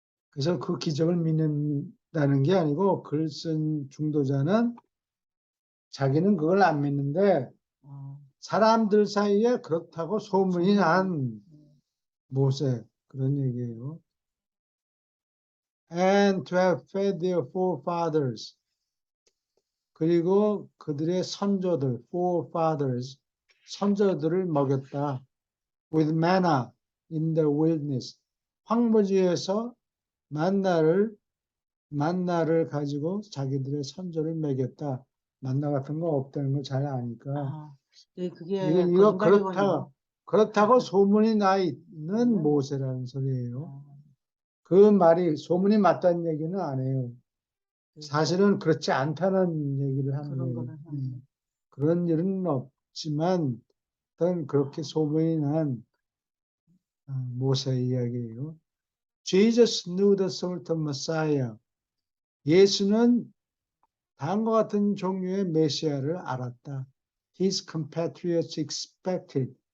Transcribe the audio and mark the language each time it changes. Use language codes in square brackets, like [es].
[ko] 그래서 그 기적을 믿는다는 게 아니고, 글 쓴 중도자는 자기는 그걸 안 믿는데, 사람들 사이에 그렇다고 소문이 난 모세, 그런 얘기예요. [en] And to have fed their forefathers. [ko] 그리고 그들의 선조들, forefathers, 선조들을 먹였다. [en] With manna in the wilderness. [ko] 황무지에서 만나를 가지고 자기들의 선조를 먹였다. 만나 같은 거 없다는 걸 잘 아니까. 아, 그게 이거 거짓말이군요. 그렇다고 소문이 나 있는 모세라는 소리예요. 아, 그 말이 소문이 맞다는 얘기는 안 해요. 사실은 그렇지 않다는 얘기를 하는 그런 거예요. 거는 그런 일은 없지만 어떤 그렇게 소문이 난 모세 이야기예요. [en] Jesus knew the sort of Messiah. [ko] 예수는 다음과 같은 종류의 메시아를 알았다. [en] His compatriots expected.